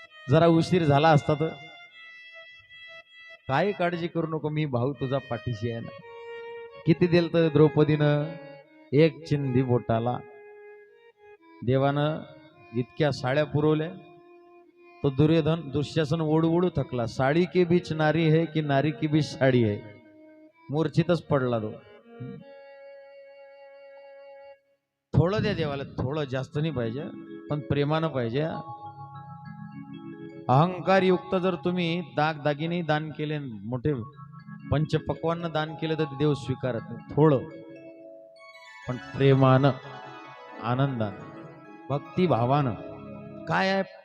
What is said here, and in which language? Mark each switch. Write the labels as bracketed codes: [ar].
[mr] जरा उशीर झाला असता तर. काही काळजी करू नको, मी भाऊ तुझा पाठीशी आहे ना. किती दिल तर द्रौपदीनं? एक चिंधी बोटाला. देवानं इतक्या साड्या पुरवल्या तो दुःशासन ओढू ओढू थकला. [hi] साडी के बीच नारी है की नारी की बीच साडी है, [mr] मूर्छितच पडला तो. थोडं द्या देवाला, थोडं, जास्त नाही पाहिजे, पण प्रेमानं पाहिजे. अहंकार युक्त जर तुम्ही दागदागिने दान केले, मोठे पंचपक्वान्न दान केले, तर देव स्वीकारत नाही. थोडं पण प्रेमानं, आनंदानं, भक्तिभावानं. काय आहे?